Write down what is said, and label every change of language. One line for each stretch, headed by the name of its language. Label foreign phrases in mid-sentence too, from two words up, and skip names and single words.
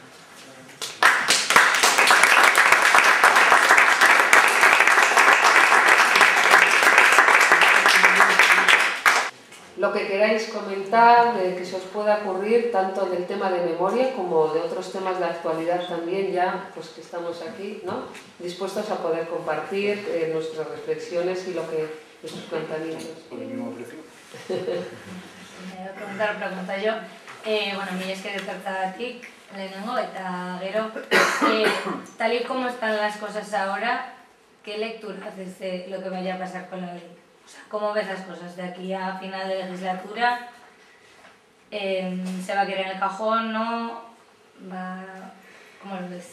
Spanish: Lo que queráis comentar, que se os pueda ocurrir, tanto del tema de memoria como de otros temas de actualidad también, ya pues que estamos aquí, ¿no?, dispuestos a poder compartir nuestras reflexiones y nuestros planteamientos. ¿Por el mismo precio? Pregunta yo.
Basque: Bueno, mi esker etortzagatik lehenengo, eta gero,
Spanish: tal y como están las cosas ahora, ¿qué lectura haces de lo que vaya a pasar con la ley? O sea, ¿cómo ves las cosas de aquí a final de legislatura? ¿Se va a quedar en el cajón? ¿No? ¿Cómo lo ves?